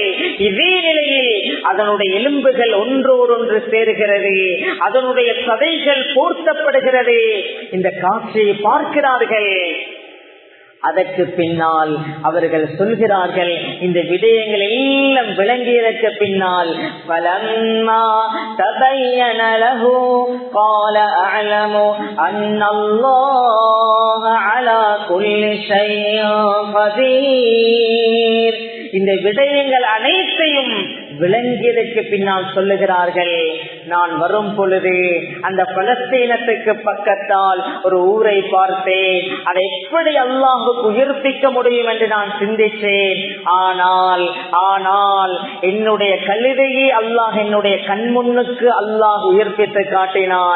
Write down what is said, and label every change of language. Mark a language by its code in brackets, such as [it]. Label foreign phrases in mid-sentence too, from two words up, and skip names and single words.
[ta] இதே நிலையில் அதனுடைய எலும்புகள் ஒன்றோடொன்று சேர்கிறது, அதனுடைய சதைகள் போர்த்தப்படுகிறது. இந்த காட்சியை பார்க்கிறார்கள். அதற்கு பின்னால் அவர்கள் சொல்கிறார்கள், இந்த விடயங்கள் எல்லாம் விளங்கியதற்கு பின்னால் [ar] فَلَمَّا تَبَيَّنَ لَهُ قَالَ أَعْلَمُ أَنَّ اللَّهَ عَلَى كُلِّ شَيْءٍ قَدِيرٌ. [ta] இந்த விடயங்கள் அனைத்தையும் விளங்கியதற்கு பின்னால் சொல்லுகிறார்கள், நான் வரும் பொழுது அந்த பலஸ்தீனத்துக்கு பக்கத்தால் ஒரு ஊரை பார்த்தேன், அதை எப்படி அல்லாஹுக்கு உயிர்ப்பிக்க முடியும் என்று நான் சிந்தித்தேன். ஆனால் என்னுடைய கழுதையை அல்லாஹ் என்னுடைய கண்முன்னுக்கு அல்லாஹ் உயிர்ப்பித்து காட்டினான்.